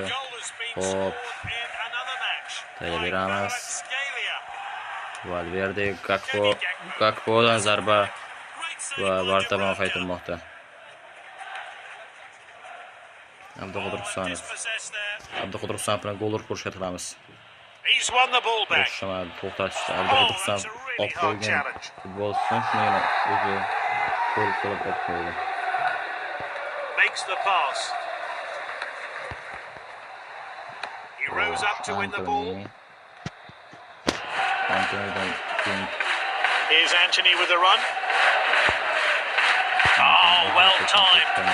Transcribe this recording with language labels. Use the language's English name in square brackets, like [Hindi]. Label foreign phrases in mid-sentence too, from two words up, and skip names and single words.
[Uzbek] Hop. Tayyorlab beramiz. Valverde, Gakpo'dan zarba va Bartamon qaytarmoqda. Abdug'odir Husanov bilan gol urib ko'rishga tiramiz. [English] He's won the ball back. [Uzbek] To'xtatishdi. Abdug'odir Husanov olib qo'ygan futbolchidan shuni o'zi qo'l qilib olib qo'ydi. [English] Makes the pass. He rose up to win the ball. Here's Anthony with the run. Oh, well timed.